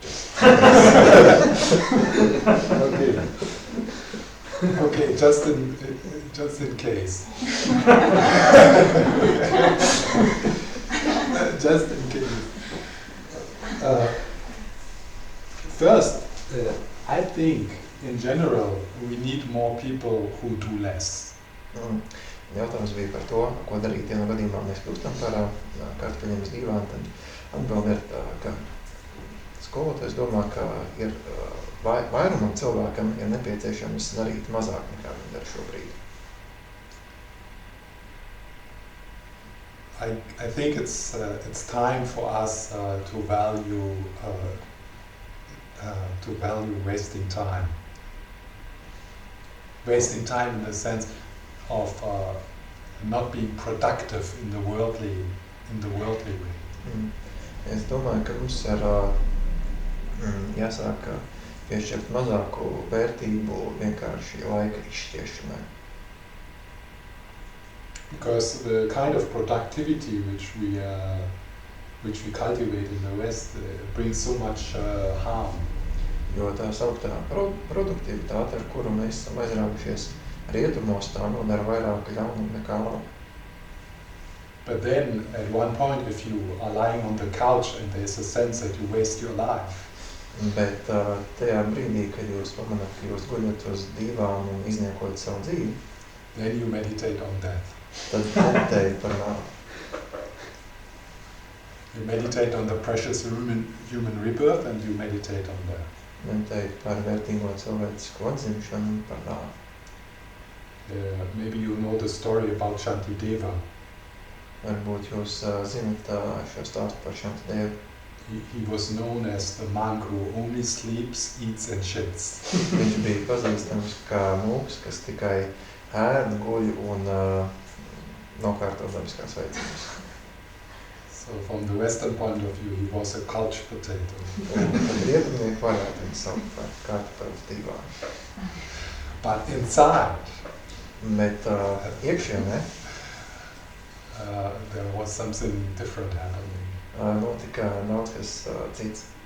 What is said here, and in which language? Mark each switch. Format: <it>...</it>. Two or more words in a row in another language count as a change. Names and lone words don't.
<en>Okay. Okay, just in case. Just in case. First, I think in general we need more people who do less.</en> <lv>Jautājums bija par to, ko darīt, ja no gadījumā mēs kļūstam par kartupeļiem uz dīvāna, tad atbilde ir, ka skolotājs domā, ka ir vairumam cilvēkam ir nepieciešams darīt mazāk nekā viņi dara šobrīd.</lv> <en>I think it's time for us to value wasting time. Wasting time in the sense of not being productive in the worldly way.</en> <lv>Es domāju, ka mums ir jāsāk piešķirt mazāku vērtību vienkārši laika izšķiešanai.</lv> <en>Because the kind of productivity which we cultivate in the West brings so much harm.</en> <lv>Jo tā sauktā produktivitāte, ar kuru mēs esam aizraugušies rietumos, tā nodara vairāk ļaunumu nekā labu.</lv> <en>But then, at one point, if you are lying on the couch and there's a sense that you waste your life,</en> <lv>Bet tajā brīdī, kad jūs pamanāt, ka jūs guļat uz dīvāna un izniekojat savu dzīvi,</lv> <en>then you meditate on death.</en> <lv>tad meditēji par nāvi.</lv> <en>You meditate on the precious human rebirth and you meditate on death.</en> <lv>Meditēji par vērtīgo cilvēcisko atzimšanu un par nāvi.</lv> <en>Maybe you know the story about Shantideva.</en> <lv>Varbūt jūs zinat šo stāstu par Šantidēvu.</lv> <en>He was known as the monk who only sleeps, eats and shits.</en> <lv>Viņš bija pazīstams kā mūks, kas tikai ēd, guļ un nokārto dabiskās veicinības.</lv> <en>So from the Western point of view, he was a couch potato.</en> <lv>Un tad rietumnieki varētu viņu saukt par kartupeļu dīvānu.</lv> <en>But inside,</en> <lv>Bet iekšienē</lv> <en>there was something different happening.</en> <lv>Notika daudz kas cits.</lv>